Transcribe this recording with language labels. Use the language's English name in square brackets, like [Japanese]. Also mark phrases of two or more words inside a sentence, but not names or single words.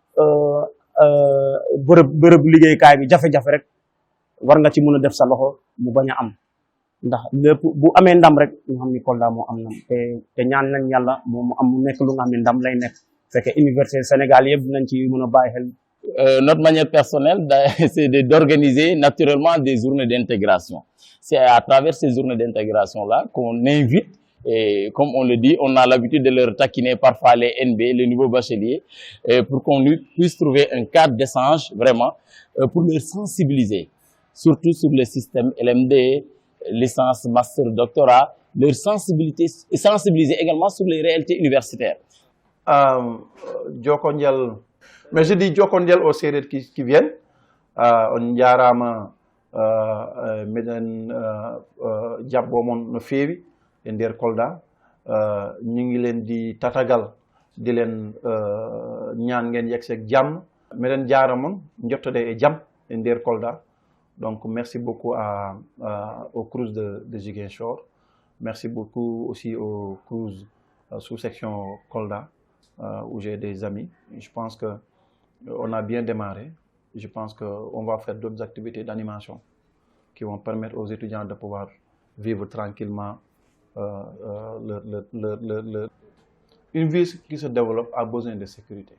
[Wolof] bërëb liggéeykaay bi jafe-jafe rek war nga ci mën a def sa loxo mu bañ a am ndax lépp bu amee ndam rek ñu xam ni Kolda moo am ndam te ñaan nañ yàlla mu am mu nekk lu nga xam ne ndam lay nekk fekkee université Sénégal yëpp dinañ ci mën a bàyyi xel. [French] Notre manière personnelle, c'est d'organiser naturellement des journées d'intégration. C'est à travers ces journées d'intégration-là qu'on invite, et comme on le dit, on a l'habitude de leur taquiner parfois les NB, le niveau bachelier, pour qu'on puisse trouver un cadre d'échange vraiment pour les sensibiliser, surtout sur le système LMD, licence, master, doctorat, leur sensibilité et sensibiliser également sur les réalités universitaires. Mais je dis Djokondjel aux séries qui viennent. [Fula] On jarama meden jabomon no fewi e nder Kolda [Wolof] ñu ngi leen di tatagal di leen ñaan ngeen yegg seeg jàmm [Fula] meden jaramon jottode e jàmm e nder Kolda. [French] Donc merci beaucoup au Crous de Ziguinchor. Merci beaucoup aussi au Crous sous-section Kolda où j'ai des amis. Je pense que on a bien démarré. Je pense qu'on va faire d'autres activités d'animation qui vont permettre aux étudiants de pouvoir vivre tranquillement Une ville qui se développe a besoin de sécurité.